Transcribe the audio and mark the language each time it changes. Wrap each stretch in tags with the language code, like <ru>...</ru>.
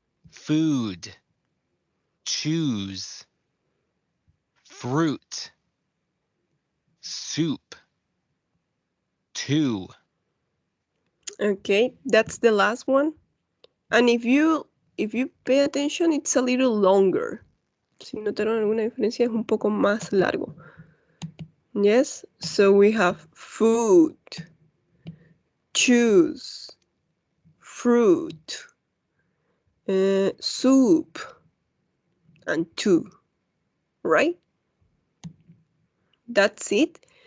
<en>Food. Choose. Fruit. Soup. To. Okay, that's the last one. And if you pay attention, it's a little longer.</en> <es>Si notaron alguna diferencia, es un poco más largo.</es> <en>Yes, so we have food, choose, fruit, soup, and two, right? That's it.</en>